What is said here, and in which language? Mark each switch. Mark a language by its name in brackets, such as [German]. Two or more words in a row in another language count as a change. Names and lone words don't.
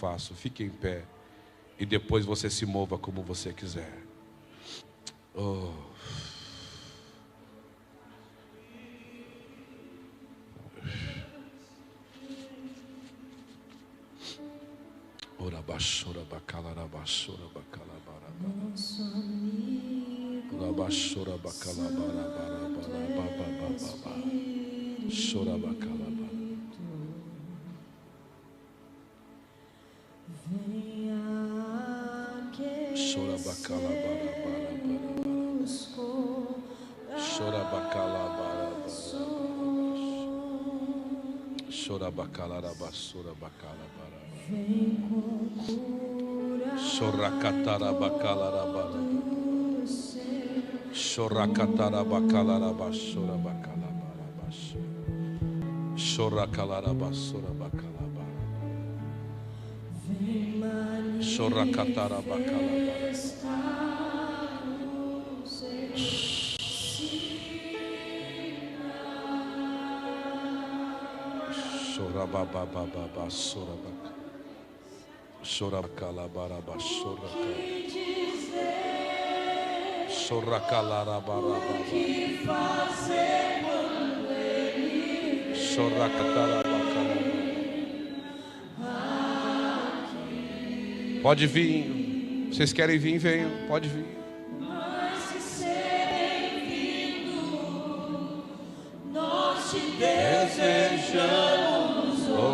[Portuguese] Fique em pé. E depois você se mova como você quiser. Oh. Ora bashora bakalara bashora bakala baraba. Nosso amigo, Ora bashora bakala baraba baraba. Shora bakala baraba. venha Shora bakala baraba. buscou Shora bakala baraba. Shora bakala basura bakala baraba. vem com cura Shora katara bakala baraba. do ser. Shora katara bakala basura bakala baraba. Shora kalara basura bakala baraba. Vem Shora katara bakala baraba. manifestar o ser. Shora baba baba basura bakala. Shora bakala baraba shora kala. Shora kalara baraba. Shora katara bakala. Pode vir. Vocês querem vir, venham. Pode vir. Desejamos